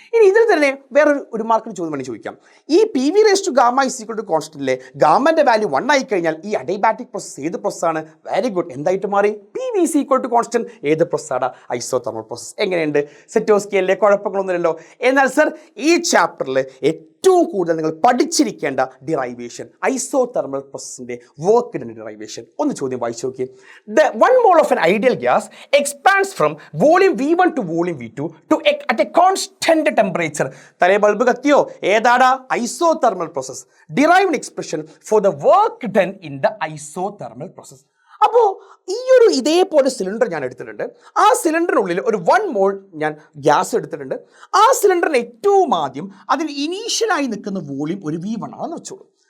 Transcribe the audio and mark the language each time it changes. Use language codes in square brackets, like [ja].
[ml] ഇനി ഇതിൽ തന്നെ വേറൊരു മാർക്കിന് ചോദ്യം വേണ്ടി ചോദിക്കാം. ഈ PV raise to gamma is equal to കോൺസ്റ്റന്റിലെ ഗാമന്റെ value 1 ആയി കഴിഞ്ഞാൽ ഈ അഡിയബാറ്റിക് പ്രോസസ് ഏത് പ്രോസസ്സാണ്? [en] Very good. [ml] എന്തായിട്ട് മാറി? [en] PV is equal to constant. [ml] ഏത് പ്രോസസ്സാണ്? [en] Isothermal process. [ml] എങ്ങനെയുണ്ട്? സെറ്റോസ്കിയലിലെ കുഴപ്പങ്ങളൊന്നുമില്ലല്ലോ. എന്നാൽ സർ ഈ ചാപ്റ്ററിൽ ഏറ്റവും കൂടുതൽ നിങ്ങൾ പഠിച്ചിരിക്കേണ്ട ഡിറൈവേഷൻ ഐസോതെർമൽ പ്രോസസ്സിന്റെ വർക്ക് ഡൺ ഡിറൈവേഷൻ. ഒന്ന് ചോദ്യം വായിച്ചു നോക്കി. [en] The 1 mole of an ideal gas expands from volume V1 to volume V2 to at a constant temperature. [ml] തലേ ബൾബ് കത്തിയോ? ഏതാടാ? Isothermal process. [en] Derived expression for the work done in the isothermal process. [ml] അപ്പോൾ ഈ ഒരു ഇതേപോലെ cylinder ഞാൻ എടുത്തിട്ടുണ്ട്. ആ സിലിണ്ടറിനുള്ളിൽ ഒരു 1 മോൾ ഞാൻ ഗ്യാസ് എടുത്തിട്ടുണ്ട്. ആ സിലിണ്ടറിന് ഏറ്റവും ആദ്യം അതിൽ ഇനീഷ്യലായി നിൽക്കുന്ന വോളിയം ഒരു V1 ആണെന്ന് വെച്ചോളൂ.